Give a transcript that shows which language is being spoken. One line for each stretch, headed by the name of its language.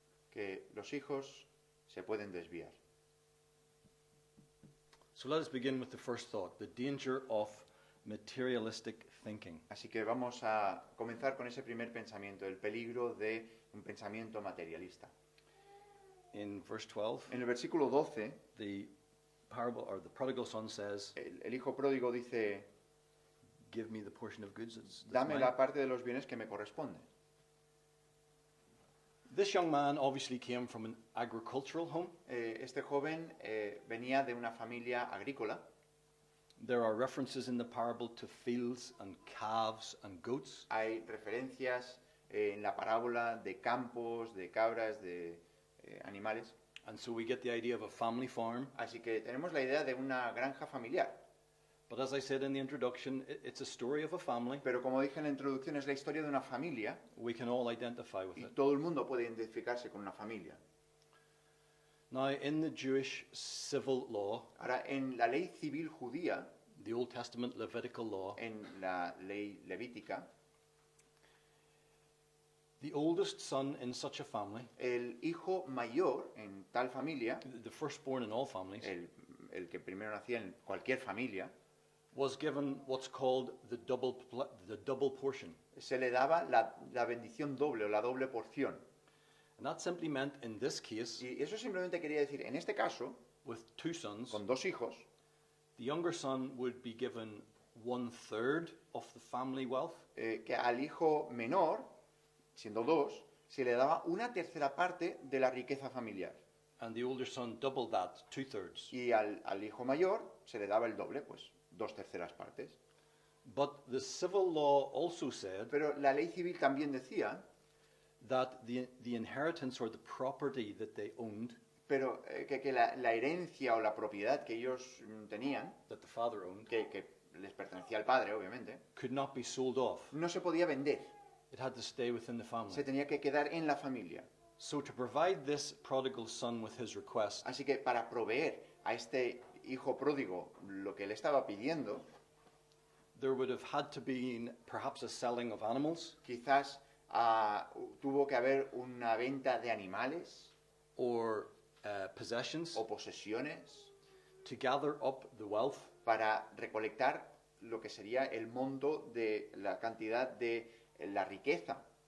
Spanish: que los hijos se pueden desviar.
English: So let us begin with the first thought, the danger of materialistic thinking.
Spanish: Así que vamos a comenzar con ese primer pensamiento, el peligro de un pensamiento materialista.
English: In verse 12,
Spanish: En el versículo 12,
English: the parable or the prodigal son says,
Spanish: el hijo pródigo dice,
English: give me the portion of goods that's
Spanish: dame
English: mine.
Spanish: la parte de los bienes que me corresponde.
English: This young man obviously came from an agricultural home.
Spanish: Este joven venía de una familia agrícola.
English: There are references in the parable to fields and calves and goats.
Spanish: Hay referencias en la parábola de campos, de cabras, de animales.
English: And so we get the idea of a family farm.
Spanish: Así que tenemos la idea de una granja familiar.
English: But as I said in the introduction, it's a story of a family.
Spanish: Pero como dije en la introducción, es la historia de una familia
English: We can all identify with
Spanish: y
English: it.
Spanish: todo el mundo puede identificarse con una familia.
English: Now, in the Jewish civil law,
Spanish: Ahora, en la ley civil judía,
English: the Old Testament Levitical law,
Spanish: en la ley levítica,
English: the oldest son in such a family,
Spanish: el hijo mayor en tal familia,
English: the firstborn in all families,
Spanish: el que primero nacía en cualquier familia,
English: was given what's called the double portion.
Spanish: se le daba la bendición doble o la doble porción.
English: And that simply meant, in this case,
Spanish: Y eso simplemente quería decir, en este caso,
English: with two sons,
Spanish: con dos hijos,
English: the younger son would be given 1/3 of the family wealth,
Spanish: que al hijo menor, siendo dos, se le daba una tercera parte de la riqueza familiar.
English: and the older son doubled that, 2/3.
Spanish: Y al hijo mayor se le daba el doble, pues 2/3 partes.
English: But the civil law also said
Spanish: Pero la ley civil también decía,
English: that the inheritance or the property that they owned,
Spanish: pero que la herencia o la propiedad que ellos tenían,
English: that the father owned,
Spanish: que les pertenecía al padre, obviamente,
English: could not be sold off.
Spanish: no se podía vender,
English: It had to stay within the
Spanish: se
English: family.
Spanish: tenía que quedar en la familia.
English: So to provide this prodigal son with his request,
Spanish: Así que para proveer a este hijo pródigo lo que él estaba pidiendo,
English: there would have had to be perhaps a selling of animals
Spanish: quizás tuvo que haber una venta de animales
English: or possessions
Spanish: o posesiones
English: to gather up the wealth
Spanish: para recolectar lo que sería el monto de la cantidad de la riqueza,